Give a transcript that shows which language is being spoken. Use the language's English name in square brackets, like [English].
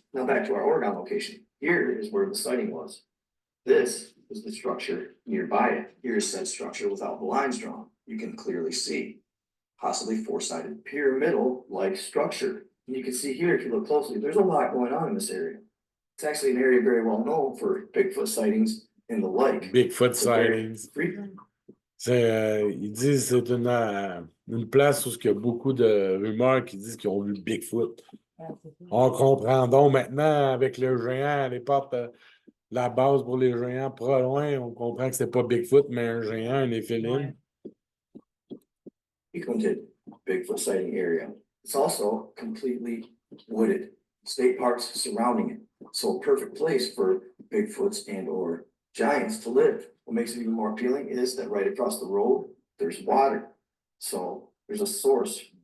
[English] Now back to our Oregon location. Here is where the sighting was. This is the structure nearby it. Here's said structure without the lines drawn. You can clearly see. Possibly four-sided pyramidal-like structure. And you can see here, if you look closely, there's a lot going on in this area. It's actually an area very well known for Bigfoot sightings and the like. Bigfoot So very sightings. frequent. [French] Ils disent que c'est une place où il y a beaucoup de rumeurs qui disent qu'ils ont vu Bigfoot. On comprend donc maintenant avec le géant, les portes, la base pour les géants pas loin, on comprend que c'est pas Bigfoot, mais un géant, un éphéline. [English] Frequented Bigfoot sighting area. It's also completely wooded. State parks surrounding it. So a perfect place for Bigfoots and or giants to live. What makes it even more appealing is that right across the road, there's water. So there's a source